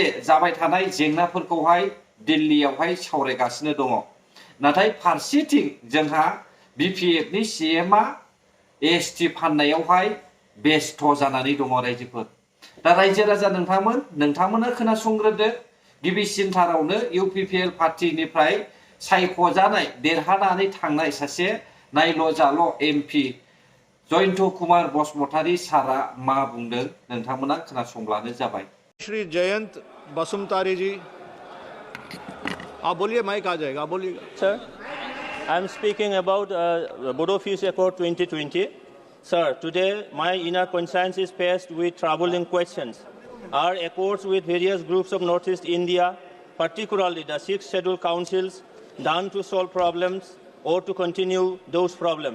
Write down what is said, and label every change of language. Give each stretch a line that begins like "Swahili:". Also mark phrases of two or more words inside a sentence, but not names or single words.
Bodo: जाबाय थानाय जेंनाफोरखौहाय दिल्लीयावहाय सावरायगासिनो दङ नाथाय फारसेथिं जोंहा BPFनि CMआ ST फाननायावहाय बेस्थ' जानानै दङ रायजोफोर दा रायजो राजा नोंथांमोना खोनासंग्रोदो गिबिसिनथारावनो UPPL पार्टिनिफ्राय सायख'जानाय देरहानानै थांनाय सासे नायल' जाल' MP जयन्त कुमार बसुमतारी सारा मा बुंदों नोंथांमोना खोनासंब्लानो जाबाय
Hindi: श्री जयंत बसुमतारी जी आप बोलिए माइक आ जाएगा आप बोलिए
English: सर I am speaking about Bodo Peace Accord 2020. Sir, today my inner conscience is faced with troubling questions. Our accords with various groups of Northeast India, particularly the 6 scheduled councils, done to solve problems or to continue those problems?